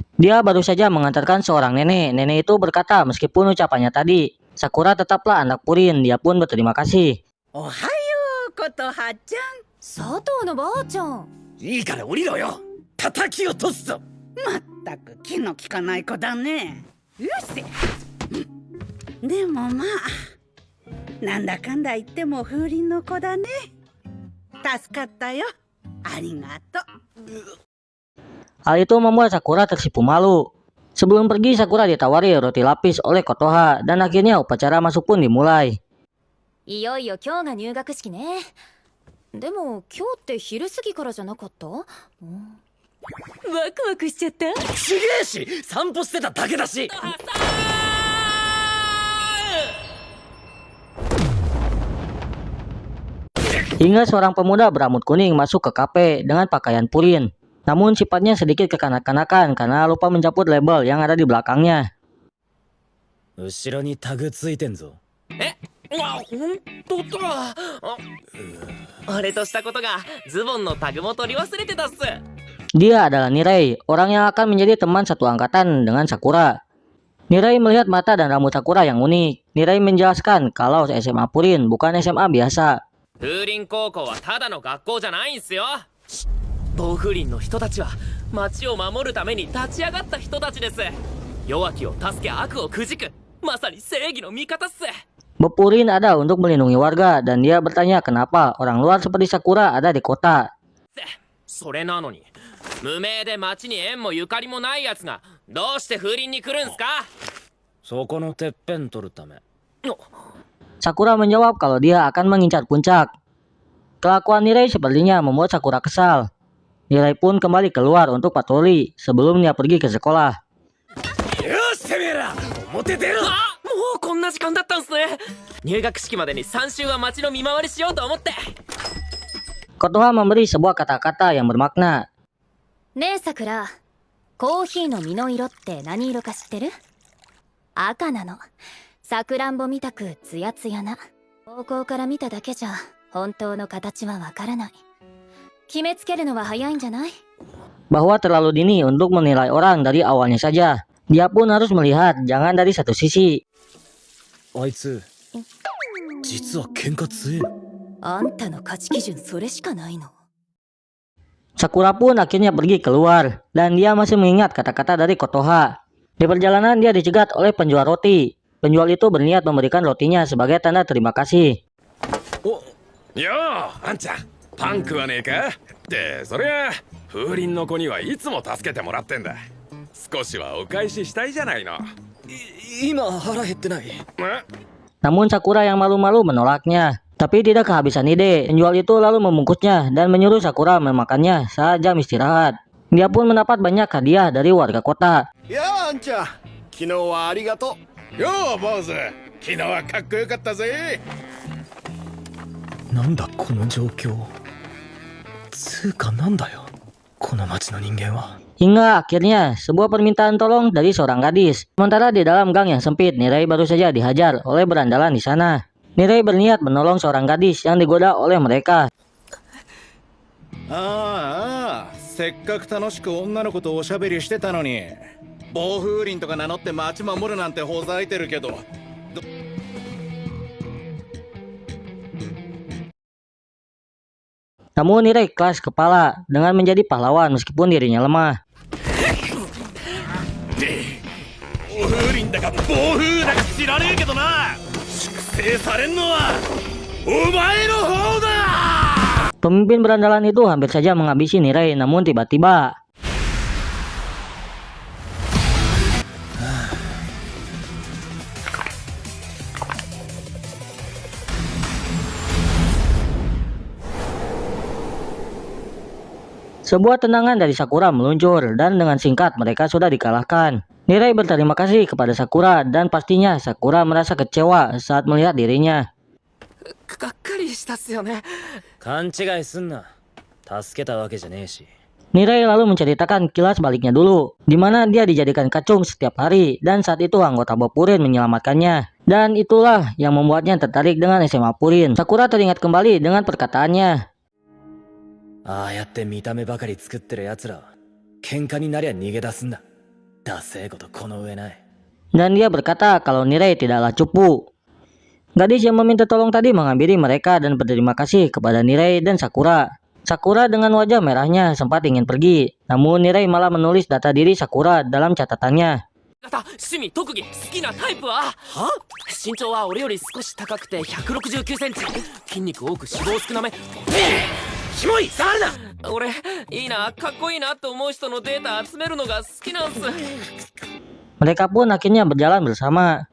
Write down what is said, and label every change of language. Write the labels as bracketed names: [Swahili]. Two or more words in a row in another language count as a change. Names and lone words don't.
[Indonesian] Dia baru saja mengantarkan seorang nenek. Nenek itu berkata meskipun ucapannya tadi, Sakura tetaplah anak Purin. Dia pun berterima kasih. [Japanese] おはよう、ことはちゃん. さとのばあちゃん. いいから降りろよ。叩き落とすぞ。まったく気の利かない子だね。うっせ。でもまあ、なんだかんだ言っても風鈴の子だね。助かったよ。ありがとう。 [Indonesian] Hal itu membuat Sakura tersipu malu. Sebelum pergi, Sakura ditawari roti lapis oleh Kotoha dan akhirnya upacara masuk pun dimulai. [Japanese] いよいよ今日が入学式ね。でも今日って昼過ぎからじゃなかった？ワクワクしちゃった。ちげえし、散歩してただけだし。 [Indonesian] Hingga seorang pemuda berambut kuning masuk ke kafe dengan pakaian Purin. Namun sifatnya sedikit kekanak-kanakan karena lupa mencabut label yang ada di belakangnya. [Japanese] 後ろにタグついてんぞ。わ、ほんとだ。俺としたことがズボンのタグも取り忘れてたっす。 [Indonesian] Dia adalah Nirei, orang yang akan menjadi teman satu angkatan dengan Sakura. Nirei melihat mata dan rambut Sakura yang unik. Nirei menjelaskan kalau SMA Purin bukan SMA biasa. [Japanese] 風林高校はただの学校じゃないんすよ。暴風林の人たちは町を守るために立ち上がった人たちです。弱きを助け悪をくじくまさに正義の味方っす。 [Indonesian] Bob Purin ada untuk melindungi warga dan dia bertanya kenapa orang luar seperti Sakura ada di kota. [Japanese] それなのに無名で町に縁もゆかりもないやつがどうして風林に来るんすか。そこのてっぺん取るため。 [Indonesian] Sakura menjawab kalau dia akan mengincar puncak. Kelakuan Nirei sepertinya membuat Sakura kesal. Nirei pun kembali keluar untuk patroli sebelum dia pergi ke sekolah. [Japanese] よしてめえら表出ろ。あ、もうこんな時間だったんすね。入学式までに3週は町の見回りしようと思って。 [Indonesian] Kotoha memberi sebuah kata-kata yang bermakna. [Japanese] ねえさくら、コーヒーの実の色って何色か知ってる？赤なの。さくらんぼみたくツヤツヤな。方向から見ただけじゃ本当の形はわからない。決めつけるのは早いんじゃない？ [Indonesian] Bahwa terlalu dini untuk menilai orang dari awalnya saja. Dia pun harus melihat, jangan dari satu sisi. [Japanese] あいつ実は喧嘩強え。あんたの価値基準それしかないの？ [Indonesian] Sakura pun akhirnya pergi keluar, dan dia masih mengingat kata-kata dari Kotoha. Di perjalanan dia dicegat oleh penjual roti. Penjual itu berniat memberikan rotinya sebagai tanda terima kasih. [Japanese] ようあんちゃんパン食わねえかってそりゃ風鈴の子にはいつも助けてもらってんだ少しはお返ししたいじゃないの今腹減ってない。 [Indonesian] Namun Sakura yang malu-malu menolaknya. Tapi tidak kehabisan ide, penjual itu lalu membungkusnya dan menyuruh Sakura memakannya saat jam istirahat. Dia pun mendapat banyak hadiah dari warga kota. [Japanese] やああんちゃん昨日はありがとう。よう坊主昨日はかっこよかったぜ。なんだこの状況。つうかなんだよこの町の人間は。 [Indonesian] Hingga akhirnya sebuah permintaan tolong dari seorang gadis. Sementara di dalam gang yang sempit, Nirei baru saja dihajar oleh berandalan di sana. Nirei berniat menolong seorang gadis yang digoda oleh mereka. [Japanese] ああせっかく楽しく女の子とおしゃべりしてたのに暴風林とか名乗って町守るなんてほざいてるけど [Indonesian] Namun Nirei keras kepala dengan menjadi pahlawan meskipun dirinya lemah. [Japanese] 風鈴だか暴風だか知らねえけどな粛清されんのはお前の方だ。 [Indonesian] Pemimpin berandalan itu hampir saja menghabisi Nirei, namun tiba-tiba sebuah tendangan dari Sakura meluncur dan dengan singkat mereka sudah dikalahkan. Nirei berterima kasih kepada Sakura dan pastinya Sakura merasa kecewa saat melihat dirinya. [Japanese] がっかりしたっすよね。勘違いすんな。助けたわけじゃねえし。 [Indonesian] Nirei lalu menceritakan kilas baliknya dulu, di mana dia dijadikan kacung setiap hari dan saat itu anggota Bob Purin menyelamatkannya. Dan itulah yang membuatnya tertarik dengan SMA Purin. Sakura teringat kembali dengan perkataannya. [Japanese] ああやって見た目ばかり作ってる奴らは喧嘩になりゃ逃げ出すんだ。ダセえことこの上ない。 [Indonesian] Dan dia berkata kalau Nirei tidaklah cupu. Gadis yang meminta tolong tadi menghampiri mereka dan berterima kasih kepada Nirei dan Sakura. Sakura dengan wajah merahnya sempat ingin pergi, namun Nirei malah menulis data diri Sakura dalam catatannya. [Japanese] 趣味特技好きなタイプは？身長は俺より少し高くて169センチ。筋肉多く脂肪少なめ。キモい触るな。俺いいなかっこいいなと思う人のデータ集めるのが好きなんす。 [Indonesian] Mereka pun akhirnya berjalan bersama.